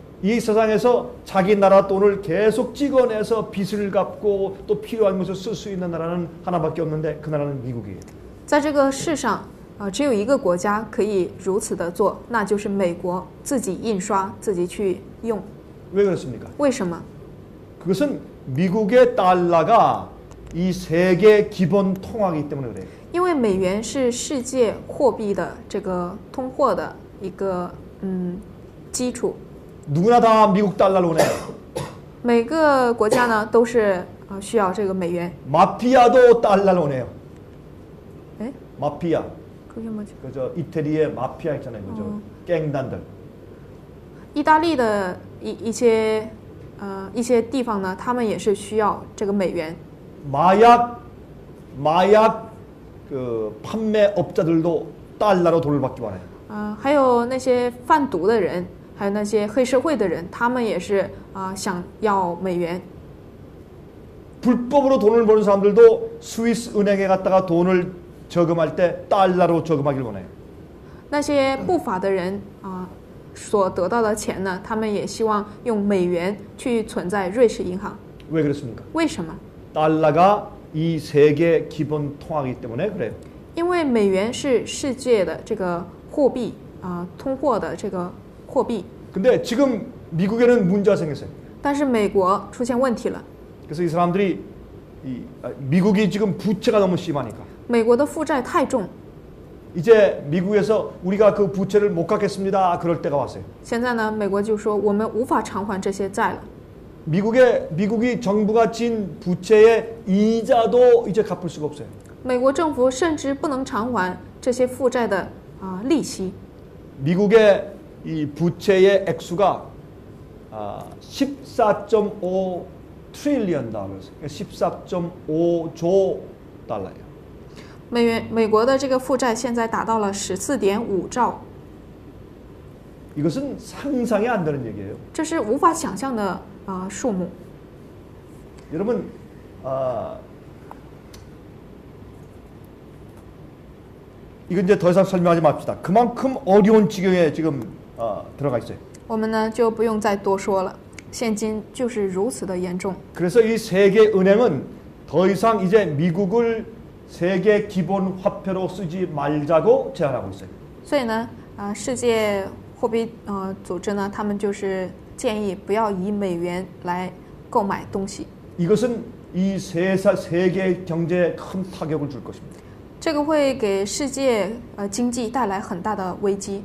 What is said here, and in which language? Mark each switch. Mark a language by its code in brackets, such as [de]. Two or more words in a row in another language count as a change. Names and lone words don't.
[ko] 이 세상에서 자기 나라 돈을 계속 찍어내서 빚을 갚고 또 필요한 것을 쓸 수 있는 나라는 하나밖에 없는데 그 나라는 미국이에요. [zh] 在这个世上只有一个国家可以如此的做，那就是美国，自己印刷，自己去用。 [ko] 왜 그렇습니까? [zh] 为什么？ [ko] 그것은 미국의 달러가 이 세계 기본 통화이기 때문에 그래요. [zh] 因为美元是世界货币的这个通货的一个基础。 [ko] 누구나 다 미국 달러로 오네요. [zh] 每个国家呢都是需要这个美元。 [ko] 마피아도 달러로 오네요. [zh] 哎， [ko] 마피아. 그게 뭐지? 그저 이태리의 마피아 있잖아요. 그죠? 갱단들. [zh] 意大利的一些地方呢，他们也是需要这个美元。 [ko] 마약 그 판매업자들도 달러로 돈을 받기 원해요. [zh] 还有那些贩毒的人，还有那些黑社会的人，他们也是想要美元。 [ko] 불법으로 돈을 버는 사람들도 스위스 은행에 갔다가 돈을 저금할 때 달러로 저금하길 원해요. [zh] 那些不法的人所得到的钱呢，他们也希望用美元去存在瑞士银行。 [ko] 왜 그렇습니까? [zh] 为什么？ [ko] 달러가 이 세계 기본 통화이기 때문에 그래요. [zh] 因为美元是世界的这个货币通货的这个货币。 [ko] 근데 지금 미국에는 문제가 생겼어요. [zh] 但是美国出现问题了， [ko] 그래서 이 사람들이 미국이 지금 부채가 너무 심하니까 [zh] 美国的负债太重， [ko] 이제 미국에서 우리가 그 부채를 못 갚겠습니다. 그럴 때가 왔어요. [zh] 现在呢，美国就说我们无法偿还这些债了。 [ko] 미국이 정부가 진 부채의 이자도 이제 갚을 수가 없어요. [zh] 美国政府甚至不能偿还这些负债的利息。 [ko] 미국의 이 부채의 액수가 14.5 트릴리언 달러, 14.5조 달러예요. [zh] 美国的这个负债现在达到了14.5兆， [ko] 이것은 상상이 안 되는 얘기예요. [zh] 这是无法想象的数目。 [ko] 여러분, 이건 이제 더 이상 설명하지 맙시다. 그만큼 어려운 지경에 지금 들어가 있어요. [zh] 我们呢就不用再多说了，现今就是如此的严重。 [ko] 그래서 이 세계 은행은 더 이상 이제 미국을 세계 기본 화폐로 쓰지 말자고 제안하고 있어요. [zh] 所以呢，世界货币组织呢，他们就是建议不要以美元来购买东西。 [ko] 이것은 이 세계 경제에 큰 타격을 줄 것입니다. [zh] 这个会给世界经济带来很大的危机。